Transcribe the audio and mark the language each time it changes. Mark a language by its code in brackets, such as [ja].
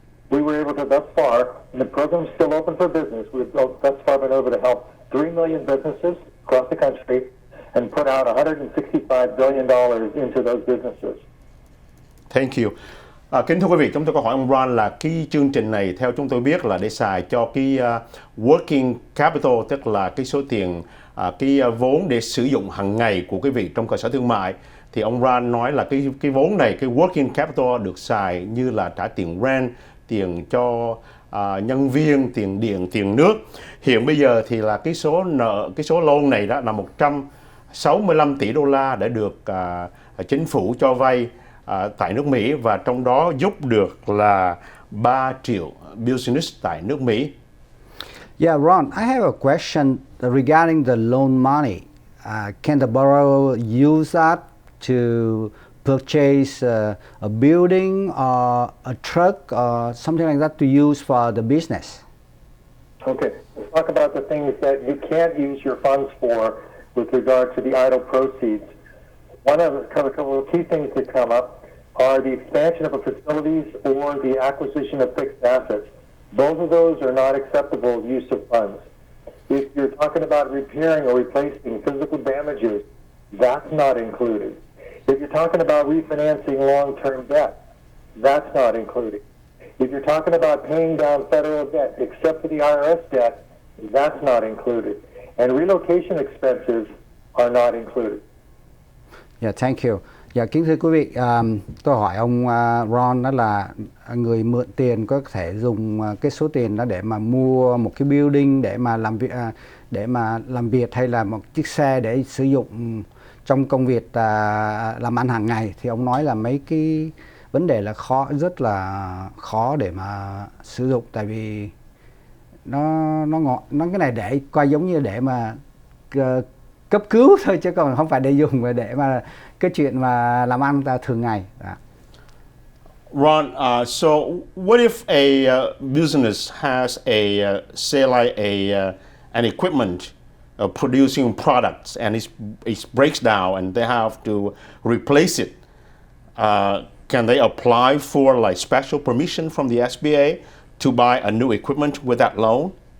[en] We were able to thus far, and the program is still open for business, we've thus far been able to help 3 million businesses across the country and put out $165 billion into those businesses. Thank you. [vi] Kính thưa quý vị, chúng tôi có hỏi ông Ron là cái chương trình này theo chúng tôi biết là để xài cho cái [en] working capital, [vi] tức là cái số tiền, cái vốn để sử dụng hàng ngày của quý vị trong cơ sở thương mại. Thì ông Ron nói là cái vốn này, cái [en] working capital [vi] được xài như là trả tiền rent, tiền cho nhân viên, tiền điện, tiền nước. Hiện bây giờ thì là cái số nợ, cái số loan này đó là 165 tỷ đô la đã được chính phủ cho vay tại nước Mỹ, và trong đó giúp được là 3 triệu business tại nước Mỹ. [en] Yeah, Ron, I have a question regarding the loan money. Can the borrower use that to purchase a building or a truck or something like that to use for the business? Okay, let's talk about the things that you can't use your funds for with regard to the idle proceeds. One of a couple of key things that come up are the expansion of facilities or the acquisition of fixed assets. Both of those are not acceptable use of funds. If you're talking about repairing or replacing physical damages, that's not included. If you're talking about refinancing long-term debt, that's not included. If you're talking about paying down federal debt, except for the IRS debt, that's not included. And relocation expenses are not included. Yeah, thank you. [vi] Dạ, kính thưa quý vị, tôi hỏi ông Ron đó là người mượn tiền có thể dùng cái số tiền đó để mà mua một cái building để mà làm việc hay là một chiếc xe để sử dụng trong công việc làm ăn hàng ngày. Thì ông nói là mấy cái vấn đề là rất là khó để mà sử dụng, tại vì nó cái này để coi giống như để mà cấp cứu thôi, chứ còn không phải để dùng để mà cái chuyện mà làm ăn thường ngày. [en] Ron, so what if a business has say like an equipment producing products and it breaks down and they have to replace it? Can they apply for like special permission from the SBA to buy a new equipment with that loan?